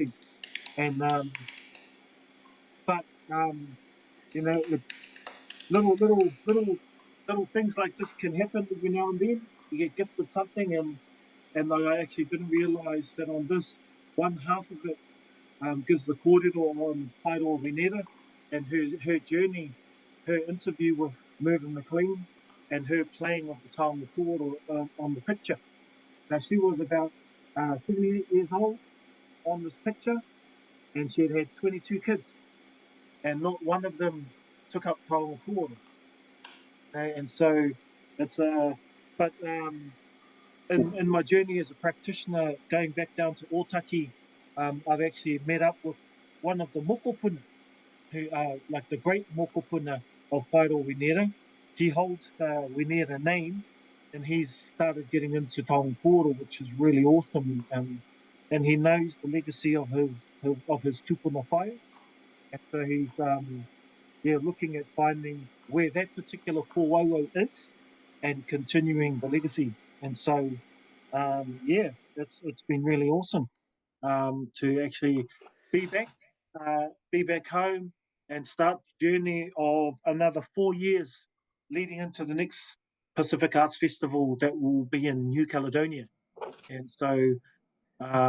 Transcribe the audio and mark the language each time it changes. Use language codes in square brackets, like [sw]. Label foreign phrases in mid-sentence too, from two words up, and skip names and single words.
[en] And but you know, little things like this can happen every now and then. You get gifted something, and I actually didn't realise that on this, one half of it gives the kōrero on Pairo Venera and her journey, her interview with Mervyn McLean, and her playing of the [mi] taonga kōrero [en] on the picture. Now, she was about 78 years old on this picture, and she had 22 kids, and not one of them took up [mi] taonga kōrero. [en] And so it's but in my journey as a practitioner, going back down to Otaki, I've actually met up with one of the mokopuna, who are like the great mokopuna of Pairo Venera. He holds the Venera name, and he's started getting into [mi] taonga kōrero, [en] which is really awesome. And he knows the legacy of his [mi] tupuna whaia, [en] and so he's looking at finding where that particular kōwauau is and continuing the legacy. And so it's been really awesome to actually be back home and start the journey of another 4 years leading into the next Pacific Arts Festival that will be in New Caledonia.